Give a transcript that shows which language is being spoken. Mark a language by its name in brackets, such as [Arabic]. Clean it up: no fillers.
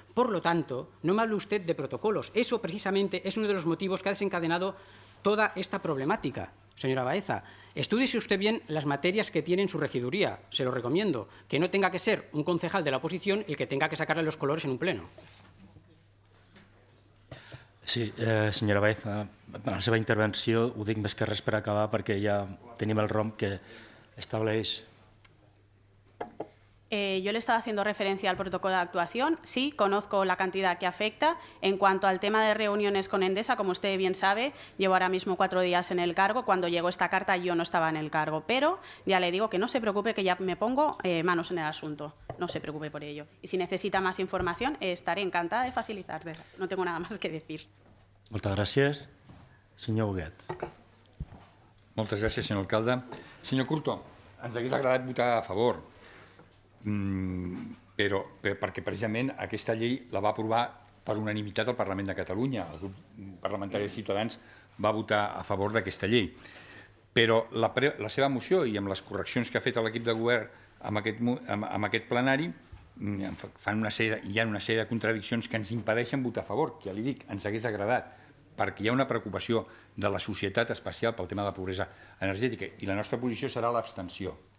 [Spanish] Por lo tanto, no me hable usted de protocolos. Eso precisamente es uno de los motivos que ha desencadenado toda esta problemática. Señora Baeza, estúdiese usted bien las materias que tiene en su regiduría. Se lo recomiendo. Que no tenga que ser un concejal de la oposición el que tenga que sacarle los colores en un pleno. [Catalan] Sí, senyora Baeza, en la seva intervenció ho dic més que res per acabar perquè ja tenim el ROM que estableix. [Spanish] Yo le estaba haciendo referencia al protocolo de actuación. Sí, conozco la cantidad que afecta. En cuanto al tema de reuniones con Endesa, como usted bien sabe, llevo ahora mismo 4 días en el cargo. Cuando llegó esta carta yo no estaba en el cargo, pero ya le digo que no se preocupe, que ya me pongo manos en el asunto. No se preocupe por ello. Y si necesita más información, estaré encantada de facilitarle. No tengo nada más que decir. [Catalan] Moltes gràcies. Senyor Huguet. Moltes gràcies, senyor alcalde. Senyor Curto, ens hauria agradat votar a favor, però perquè precisament aquesta llei la va aprovar per unanimitat el Parlament de Catalunya. El grup parlamentari de Ciutadans va votar a favor d'aquesta llei. Però la seva moció i amb les correccions que ha fet l'equip de govern amb aquest plenari hi ha una sèrie de contradiccions que ens impedeixen votar a favor, que ja li dic, ens hagués agradat, perquè hi ha una preocupació de la societat especial pel tema de la pobresa energètica i la nostra posició serà l'abstenció.